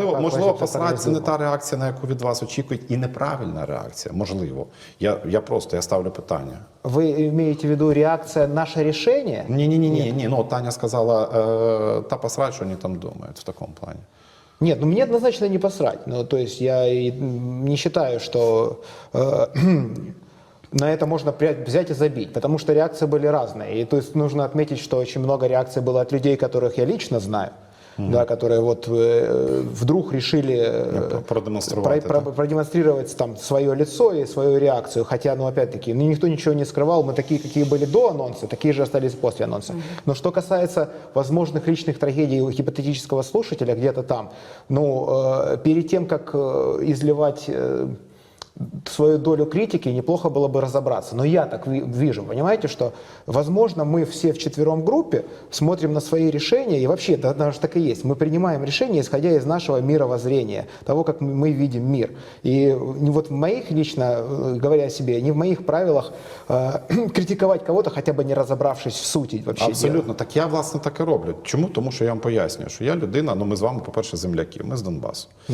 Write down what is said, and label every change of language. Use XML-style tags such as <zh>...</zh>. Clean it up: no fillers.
<uk>Можливо, посилати це не та реакція, на яку від вас очікують, і неправильна реакція. Можливо. Я ставлю питання.</uk> <ru>Вы имеете в виду реакция «наше решение»?</ru> <uk>Ні. Ну, Таня сказала, та посрать, що вони там думають в такому плані.</uk> <ru>Нет, мне однозначно не посрать. Ну, то есть я и не считаю, что на это можно взять и забить, потому что реакции были разные. И то есть нужно отметить, что очень много реакций было от людей, которых я лично знаю, да, которые вдруг решили продемонстрировать там свое лицо и свою реакцию. Хотя, опять-таки, никто ничего не скрывал, мы такие, какие были до анонса, такие же остались после анонса. Но что касается возможных личных трагедий у гипотетического слушателя где-то там, перед тем, как изливать свою долю критики, неплохо было бы разобраться. Но я так вижу, понимаете, что, возможно, мы все вчетвером в группе смотрим на свои решения, и вообще, это даже так и есть, мы принимаем решения, исходя из нашего мировоззрения, того, как мы видим мир. И в моих, лично говоря о себе, не в моих правилах критиковать кого-то, хотя бы не разобравшись в сути вообще. Абсолютно. Дела.</ru> <uk>Так я, власне, так і роблю. Чому? Тому що я вам пояснюю, що я людина, ми з вами, по-перше, земляки, ми з Донбасу.</uk>